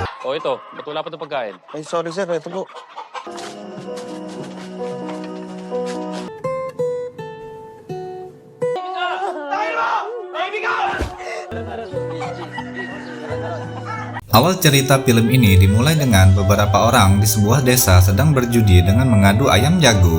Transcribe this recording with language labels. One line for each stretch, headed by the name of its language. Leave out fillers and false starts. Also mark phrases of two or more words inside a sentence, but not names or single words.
Filipino: Oh ito, ba't wala pa ito pagkain? Ay, sorry sir, ito po.
Indonesian: Awal cerita film ini dimulai dengan beberapa orang di sebuah desa sedang berjudi dengan mengadu ayam jago.